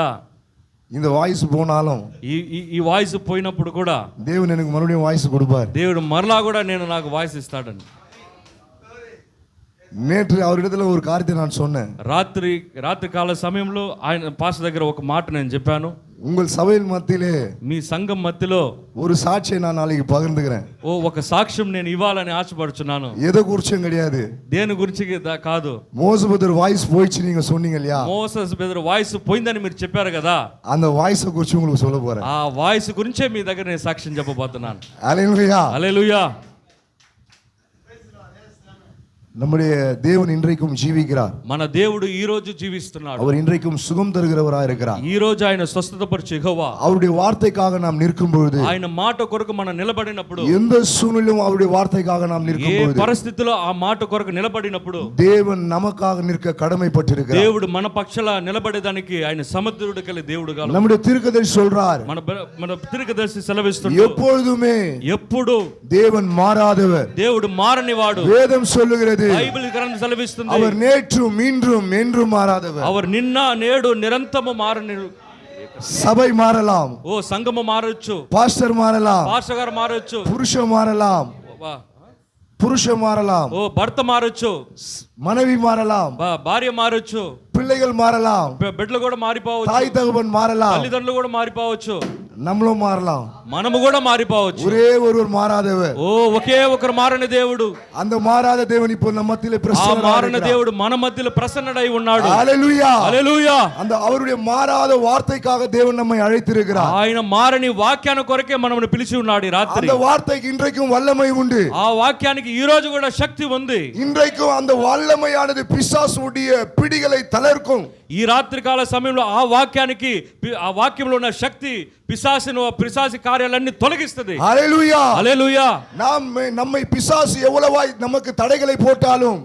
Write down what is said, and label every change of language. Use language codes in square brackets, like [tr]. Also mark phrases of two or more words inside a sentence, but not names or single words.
[ta] இந்த வாய்ஸ் போனாலும் [te] ఈ వాయిస్ పోయినప్పుడు కూడా [ta] దేవుడు எனக்கு மறுபடியும் வாய்ஸ் கொடுப்பார். [te] దేవుడు మరలా కూడా నాకు వాయిస్ ఇస్తాడని. [ta] நேற்று அவரிடத்துல ஒரு காரியத்தை நான் சொன்னேன். [te] రాత్రి కాల సమయంలో ఆయన పాస్టర్ దగ్గర ఒక మాట నేను చెప్పాను. [ta] உங்கள் சபையின் மத்தியிலே, [te] మీ సంఘం మధ్యలో [ta] ஒரு சாட்சியை நான் நாளைக்கு பகிர்ந்துக்கிறேன். [te] ఒక సాక్ష్యం నేను ఇవ్వాలని ఆశపడుచున్నాను. [ta] எதை குறிச்சும் கிடையாது, [te] దేని గురించి కాదు. [ta] மோச பிரதர் வாய்ஸ் போயிடுச்சு நீங்க சொன்னீங்க இல்லையா, [te] మోసెస్ బ్రదర్ వాయిస్ పోయిందని మీరు చెప్పారు కదా, [ta] அந்த வாய்ஸ் குறிச்சு உங்களுக்கு சொல்ல போறேன். [te] ఆ వాయిస్ గురించే మీ దగ్గర నేను సాక్ష్యం చెప్పబోతున్నాను. [ta] ஹல்லேலூயா, [te] హల్లెలూయా. [ta] நம்முடைய தேவன் இன்றைக்கும் ஜீவிக்கிறார். [te] మన దేవుడు ఈ రోజు జీవిస్తున్నాడు. [ta] அவர் இன்றைக்கும் சுகம் தருகிறவராய் இருக்கிறார். [te] ఈ రోజు ఆయన స్వస్థతపరిచే యెహోవా. [ta] அவருடைய வார்த்தைக்காக நாம் நிற்கும் பொழுது, [te] ఆయన మాట కొరకు మనం నిలబడినప్పుడు, [ta] எந்த சூழ்நிலையும் அவருடைய வார்த்தைக்காக நாம் நிற்கும் [te] ఏ [ta] பொழுது, [te] పరిస్థితిలో ఆ మాట కొరకు నిలబడినప్పుడు [ta] தேவன் நமக்காக நிற்க கடமைப்பட்டிருக்கிறார். [te] దేవుడు మన పక్షాల నిలబడేదానికి ఆయన సమర్థుడు కలి దేవుడు గాను. [ta] நம்முடைய தீர்க்கதரிசி சொல்றார், [te] మన దీర్ఘదర్శి సెలవిస్తున్నాడు, [ta] எப்பொழுதுமே [te] ఎప్పుడు [ta] தேவன் மாறாதவர், [te] దేవుడు మారనివాడు. [ta] வேதம் சொல்லுகிறது, [te] బైబిల్ గ్రంథం సెలవిస్తుంది, [ta] அவர் நேற்றும் இன்றும் என்றும் மாறாதவர். [te] அவர் నిన్న నేడు నిరంతరము మారని. [ta] சபை மாறலாம், [te] ఓ సంఘము మారొచ్చు, [ta] பாஸ்டர் மாறலாம், [te] పాస్టర్ గారు మారొచ్చు, [ta] புருஷன் மாறலாம், புருஷன் மாறலாம், [te] ఓ భర్త మారొచ్చు, [ta] மனைவி மாறலாம், [te] భార్య మారొచ్చు, [ta] பிள்ளைகள் மாறலாம், [te] బిడ్డలు కూడా మారిపోవచ్చు, [ta] தாய் தகப்பன் மாறலாம், [te] తల్లిదండ్రులు కూడా మారిపోవచ్చు, [ta] நம்மளும் மாறலாம். [te] మనము కూడా మారిపోవచ్చు. [ta] ஒரே ஒருவர் மாறாதவர், [te] ఓ ఒకే ఒకరు మారని దేవుడు. [ta] அந்த மாறாத தேவன் இப்போ நம்ம மத்தியிலே [te] ఆ [ta] பிரசன்னராய் [te] మారని [ta] இருக்கிறார். [te] దేవుడు మన మధ్యలో ప్రసన్నుడై ఉన్నాడు. హల్లెలూయా, హల్లెలూయా. [ta] அந்த அவருடைய மாறாத வார்த்தைக்காக தேவன் நம்மை அழைத்திருக்கிறார். [te] ఆయన మారని వాక్యాన్ని కొరకే మనల్ని పిలిచి ఉన్నాడు ఈ రాత్రి. [ta] அந்த వార్த்தைக்கு இன்றைக்கும் வல்லமை உண்டு. [te] ఆ వాక్యానికి ఈ రోజు కూడా శక్తి ఉంది. [ta] இன்றைக்கும் அந்த வல்லமையானது பிசாசுடைய பிடிகளை தளர்க்கும். [te] ఈ రాత్రి కాల సమయంలో ఆ వాక్యానికి, ఆ వాక్యంలో ఉన్న శక్తి పిశాసి కార్యాలన్నీ తొలగిస్తుంది. హల్లెలూయా, హల్లెలూయా. [ta] நம்மை பிசாசு எவ்வளவாய் நமக்கு தடைகளை போட்டாலும்,